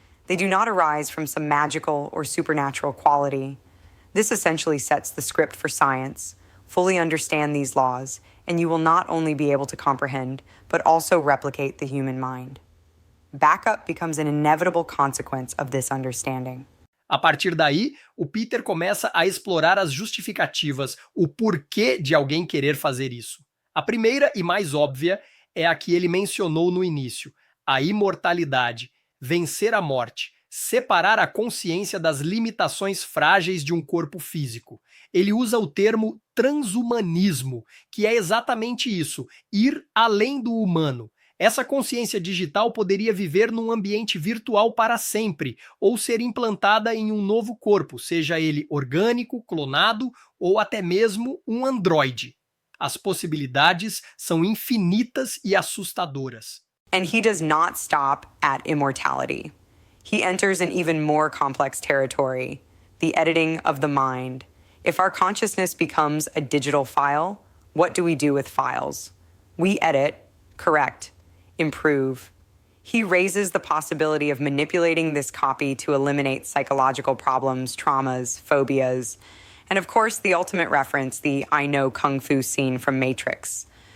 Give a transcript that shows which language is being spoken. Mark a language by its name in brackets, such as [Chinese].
[English] They do not arise from some magical or supernatural quality. This essentially sets the script for science. Fully understand these laws, and you will not only be able to comprehend, but also replicate the human mind. Backup becomes an inevitable consequence of this understanding. [Portuguese] A partir daí, o Peter começa a explorar as justificativas, o porquê de alguém querer fazer isso. A primeira e mais óbvia é a que ele mencionou no início: a imortalidade, vencer a morte, separar a consciência das limitações frágeis de um corpo físico. Ele usa o termo transhumanismo, que é exatamente isso, ir além do humano. Essa consciência digital poderia viver num ambiente virtual para sempre, ou ser implantada em um novo corpo, seja ele orgânico, clonado ou até mesmo um androide. As possibilidades são infinitas e assustadoras. [English] And he does not stop at immortality. He enters an even more complex territory, the editing of the mind. If our consciousness becomes a digital file, what do we do with files? We edit, correct, improve. He raises the possibility of manipulating this copy to eliminate psychological problems, traumas, phobias, and of course the ultimate reference, the I know kung fu scene from Matrix.